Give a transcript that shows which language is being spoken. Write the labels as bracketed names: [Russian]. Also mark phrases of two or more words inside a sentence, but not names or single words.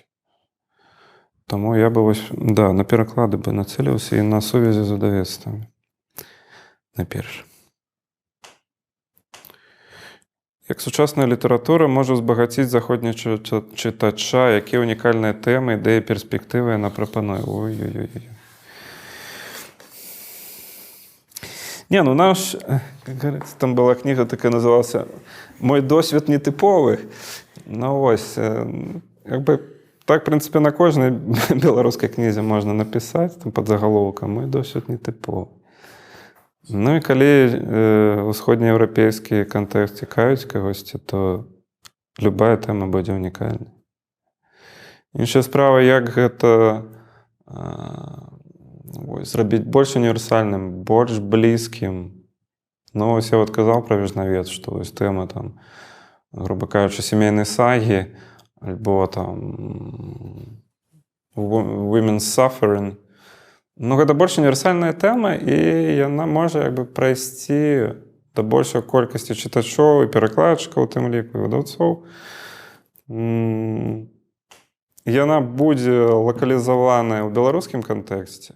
[Belarusian] Таму я бы на пераклады бы нацэліўся і на сувязі з выдавецтвамі. Найперш. Як сучасная літаратура можа збагаціць заходняга чытача, якія ўнікальныя тэмы, ідэі, перспектывы яна прапануе? Ой-ой-ой. [Russian] Как говорится, там была книга такая, называлась «Мой досвід нетиповий». [Ukrainian] Ось, як би, так, в принципі, на кожній білоруській книзі можна написати, там, під заголовком «Мой досвід нетиповий». І коли усходньоєвропейський контекст цікавить когось, то любая тема буде унікальна. [Belarusian] Інша справа, як гэта зрабіць больш універсальным, больш блізкім. [Ukrainian] Ось я казав про [Belarusian] Віжнавець, што ось тэма, там, грубо кажучи, сімейнай сагі, альбо там [English] women's suffering. [Belarusian] Гэта больш універсальная тэма, і яна можа як бы прайсці да большай колькасці чытачоў і перакладчыкаў, у тым ліку і выдаўцоў. Яна будзе лакалізаваная ў беларускім кантэксце.